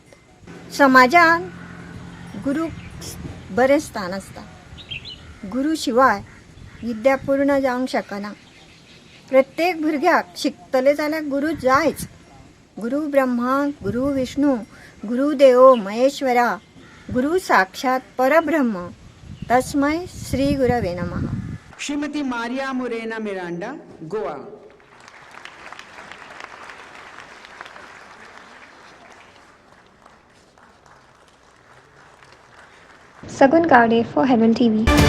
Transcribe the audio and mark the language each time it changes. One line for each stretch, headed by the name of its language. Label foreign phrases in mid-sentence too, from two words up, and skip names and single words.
Konkani: समाजान गुरूक बरें स्थान आसता. गुरू शिवाय विद्या पूर्ण जावंक शकना. प्रत्येक भुरग्याक शिकतले जाल्यार गुरू जायच.
Sanskrit: गुरू ब्रह्मा, गुरू विष्णू, गुरू देवो महेश्वरा, गुरू साक्षात परब्रह्म. तस्मै श्री गुरवे नमः.
Konkani: श्रीमती मारिया मोरेना मिरांडा, गोवा.
English: Sagun Gade for Herald TV.